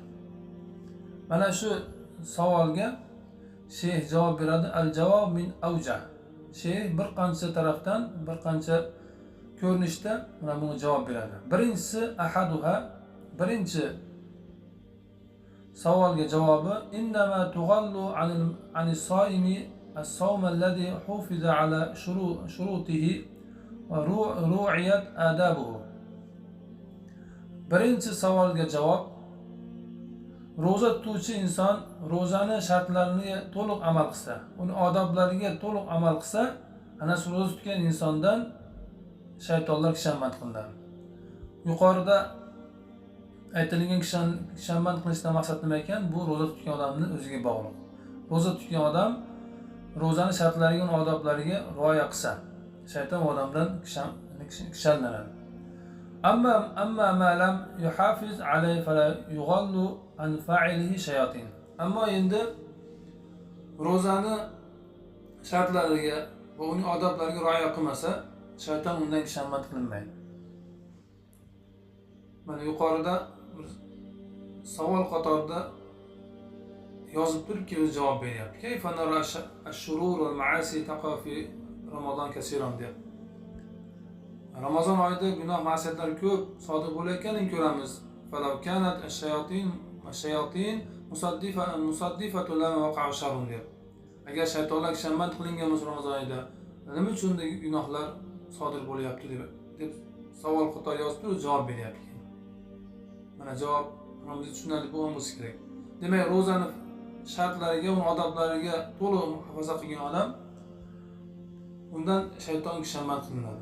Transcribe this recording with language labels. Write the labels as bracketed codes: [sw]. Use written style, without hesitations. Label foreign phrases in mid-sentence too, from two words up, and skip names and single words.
[uz] Mana shu savolga Sheyx javob beradi. [ar] الجواب من أوجه. [uz] Sheyx bir qancha tarafdan, bir qancha ko'rinishda mana bunga javob beradi. [ar] Birinchisi ahaduha, [uz] birinchi savolga javobi [ar] إنما تغل عن الصائم الصوم الذي حفظ على شروطه وروعيت آدابه. [uz] Birinchi savolga javob, ro'za tutuvchi inson ro'zani shartlariga to'liq amal qilsa, uni odoblariga to'liq amal qilsa, ana shu ro'za tutgan insondan shaytonlar kishanmand qilinadi. Yuqorida aytilgan kishanmand qilishdan maqsad nima ekan? Bu ro'za tutgan odamning o'ziga bog'liq. Ro'za tutgan odam ro'zani shartlariga, uni odoblariga rioya qilsa, shayton odamdan kishanlanadi. [ar] أما ما لم يحافظ عليه فلا يغل عن فاعله الشياطين. [uz] Ammo endi ro'zani shartlariga va uning odoblariga rioya qilmasa, shayton undan kishanmand qilinmaydi. Mana yuqorida bir savol qatorida yozib turibki, o'zi javob beryapti. [ar] كيف نرى الشرور والمعاصي تقع في رمضان كثيرا deb. [uz] Ramazon oyida gunoh ma'siyatlar ko'p sodir bo'layotganini ko'ramiz. [ar] فلو كانت الشياطين مصفدة لما وقع شر deb. [uz] Agar shaytonlar kishanmand qilingan bo'lsa Ramazon oyida, nima uchun bunday gunohlar sodir bo'lyapti deb savol qator yozib turib javob beryapti. Mana javob hamda tushunarli bo'lsa kerak. Demak, ro'zani shartlariga, uni odoblariga to'liq muhofaza qilgan odam undan shayton kishanmand qilinadi.